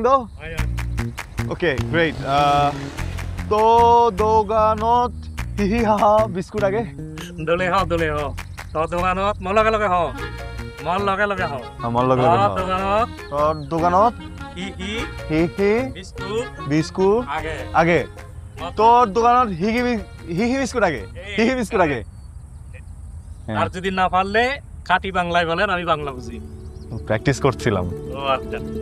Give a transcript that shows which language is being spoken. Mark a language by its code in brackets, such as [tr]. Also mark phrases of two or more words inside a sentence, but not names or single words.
[en] okay great. [as] তো দোকানত হিহি হাহা বিস্কুট আগে দলে হ তো দোকানত মোৰ লগে লগে হ মোৰ লগে লগে হ [bn] আমার লগে লগে [as] দোকানত তোর দোকানত ই হি হি বিস্কুট বিস্কুট আগে আগে। তোর দোকানত হিহি বিস্কুট আগে, হিহি বিস্কুট আগে। [bn] আর যদি না পারলে খাঁটি বাংলায় বলেন, আমি বাংলা বুঝি। প্র্যাকটিস করছিলাম। ও আচ্ছা।